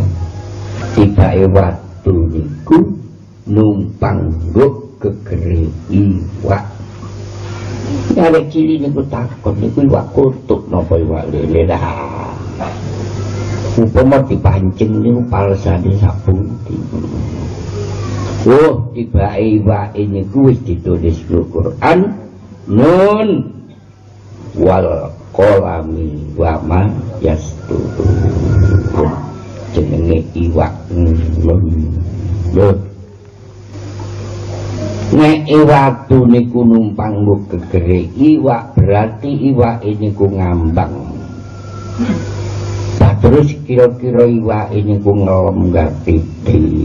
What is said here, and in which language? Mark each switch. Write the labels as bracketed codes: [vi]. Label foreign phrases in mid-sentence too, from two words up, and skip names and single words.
[jv] Tibake watu niku numpang nggo gegere iwak. Arek cilik niku takon niku iwak kutuk napa iwak lele dah. Upama dipancing niku palsane sapundi. Oh, tibake iwake niku wis ditulis di Quran. [ar] ن والقلم وما يسطرون. [jv] Jenenge iwak nun. Nek iwatu niku numpang nggo gegere iwak berarti iwak niku ngambang. Terus kira-kira iwak niku ngelem ngerti.